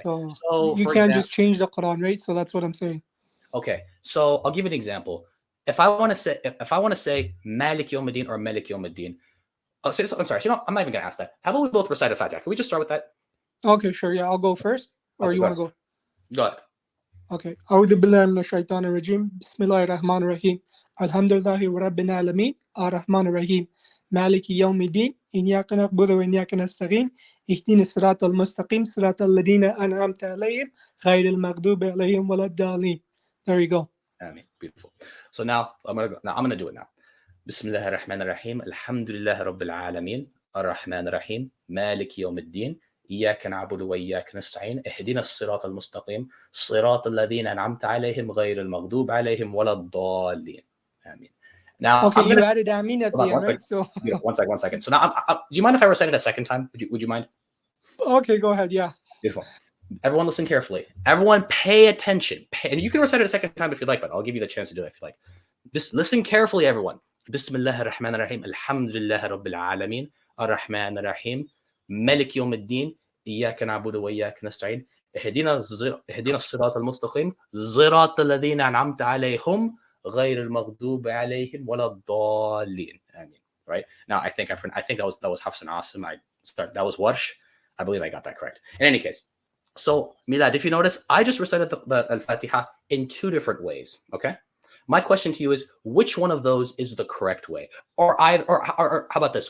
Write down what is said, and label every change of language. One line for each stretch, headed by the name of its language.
English: So you can't just change the Quran, right? So that's what I'm saying. Okay. So I'll give you an example. If I want to say Malik Yawmiddin or Malik Yawmiddin, I'm sorry. I'm not even going to ask that. How about we both recite a Fatiha? Can we just start with that? Okay, sure. Yeah, I'll go first. Or you want to go? Go ahead. Okay.
Arabic: أعوذ بالله من الشيطان الرجيم بسم الله الرحمن الرحيم الحمد لله رب العالمين الرحمن الرحيم مالك يوم الدين إياك نعبد وإياك نستعين اهدنا الصراط المستقيم صراط الذين أنعمت عليهم غير المغضوب عليهم ولا الضالين.
English: There you go. Beautiful. So now I'm gonna do it now.
Arabic: بسم الله الرحمن الرحيم الحمد لله رب العالمين الرحمن الرحيم مالك يوم الدين إياك نعبد وإياك نستعين اهدنا الصراط المستقيم صراط الذين أنعمت عليهم غير المغضوب عليهم ولا الضالين.
English: Amen. Now, okay, you added Amin at the end, right? So one second. So now, do you mind if I recite it a second time? Would you mind? Okay, go ahead. Yeah. Beautiful. Everyone listen carefully. Everyone pay attention. And you can recite it a second time if you'd like, but I'll give you the chance to do it if you like. Just listen carefully, everyone.
Arabic: Bismillah ar-Rahman ar-Rahim. Alhamdulillah Rabbil Alameen. Ar-Rahman ar-Rahim. Malik Yawm al-Din. إياك نعبد وإياك نستعين اهدنا الصراط المستقيم صراط الذين أنعمت عليهم غير المغضوب عليهم ولا الضالين.
English: Amen. Right? Now I think that was Hafs and Asim. That was Warsh. I believe I got that correct. In any case, so Milad, if you notice, I just recited the Al-Fatiha in two different ways. Okay. My question to you is, which one of those is the correct way? Or how about this?